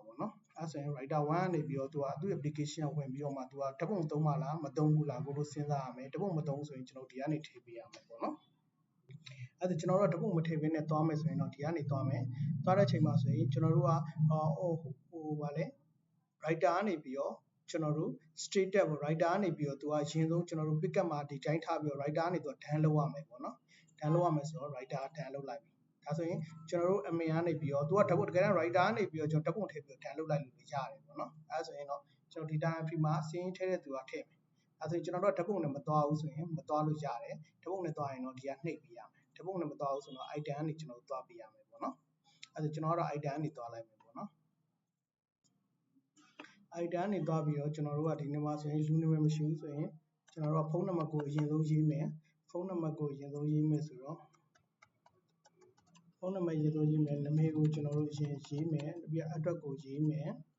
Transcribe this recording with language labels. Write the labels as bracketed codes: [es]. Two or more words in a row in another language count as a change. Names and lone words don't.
[my] ပေါ့နော်အဲဆိုရင် writer 1ကနေပြီးတော့သူကသူ့ application ဝင်ပြီးတော့မှသူကဓာတ်ပုံသုံးမှလားမသုံးဘူးလားကိုလိုစဉ်းစားရမယ်ဓာတ်ပုံမသုံးဆိုရင်ကျွန်တော်ဒီကနေထည့်ပေးရမယ်ပေါ့နော်အဲဒါကျွန်တော်တို့ကဓာတ်ပုံမထည့်ဘဲနဲ့သွား မယ်ဆိုရင်တော့ဒီကနေသွားမယ်သွားတဲ့အချိန်မှာဆိုရင်ကျွန်တော်တို့ကဗာလဲ writer ကနေပြီးတော့ကျွန်တော်တို့ status ပေါ့ writer ကနေပြီးတော့သူကအရင်ဆုံးကျွန်တော်တို့ [en] pick up [my] မှာဒီတိုင်းထားပြီးတော့ writer ကနေသူက down လုပ်ရမယ်ပေါ့နော် down လုပ်ရမယ်ဆိုတော့ writer down လုပ်လိုက်ပြီဒါဆိုရင်ကျွန်တော်တို့ admin ကနေပြီးတော့သူကဓာတ်ပုံတကယ်တော့ writer ကနေပြီးတော့ကျွန်တော်ဓာတ်ပုံထည့်ပြီးတော့ down လုပ်လိုက်လို့ရတယ်ပေါ့နော်အဲဆိုရင်တော့ကျွန်တော်ဒီ [en] time free [my] မှာစီးရင်ထည့်တဲ့သူကထည့်မယ်အဲဆိုရင်ကျွန်တော်တို့ဓာတ်ပုံနဲ့မသွားဘူးဆိုရင်မသွားလို့ရတယ်ဓာတ်ပုံနဲ့သွားရင်တော့ဒီကနှိပ်ပေးရမယ်ဓာတ်ပုံနဲ့မသွားဘူးဆိုတော့ item ကနေကျွန်တော်တို့သွားပေးရမယ်ပေါ့နော်အဲဆိုကျွန်တော်ကတော့ item ကနေသွားလိုက်မယ်ပေါ့နော် item နေသွားပြီးတော့ကျွန်တော်တို့ကဒီနေ့မှာဆိုရင်လူနာမည်မရှိဘူးဆိုရင်ကျွန်တော်တို့ကဖုန်းနံပါတ်ကိုအရင်ဆုံးရေးမယ်ဖုန်းနံပါတ်ကိုအရင်ဆုံးရေးမယ်ဆိုတော့ဖုန်းနံပါတ်ရေးလို့ရေးမယ်နာမည်ကိုကျွန်တော်တို့ရေးမယ်ပြီးတော့အတွက်ကိုရေးမယ်